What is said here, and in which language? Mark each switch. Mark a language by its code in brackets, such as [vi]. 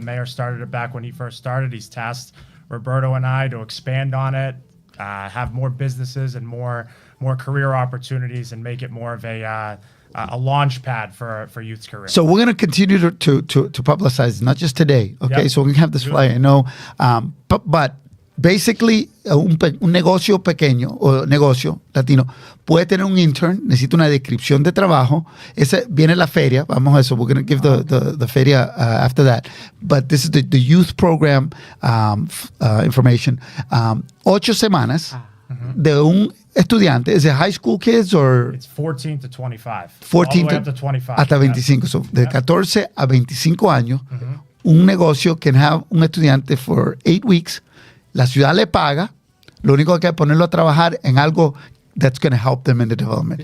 [en] The mayor started it back when he first started. He's tasked Roberto and I to expand on it, have more businesses and more career opportunities, and make it more of a launch pad for youth's career. So we're going to continue to publicize, not just today. Okay, Yep. so we can have this flyer. I know, but basically [es] un negocio pequeño o negocio latino puede tener un intern, necesita una descripción de trabajo. Ese viene la feria. Vamos a eso. [en] We're going to give the feria after that. But this is the youth program information. [es] 8 semanas de un estudiante. [en] Is it high school kids or? It's 14 to 25. 14 all the way up to 25. [es] hasta [en] Yeah. [es] 25. So, de 14 a 25 años, un negocio [en] can have [es] un estudiante [en] for 8 weeks. [es] La ciudad le paga. Lo único que hay que ponerlo a trabajar en algo [en] that's going to help them in the development.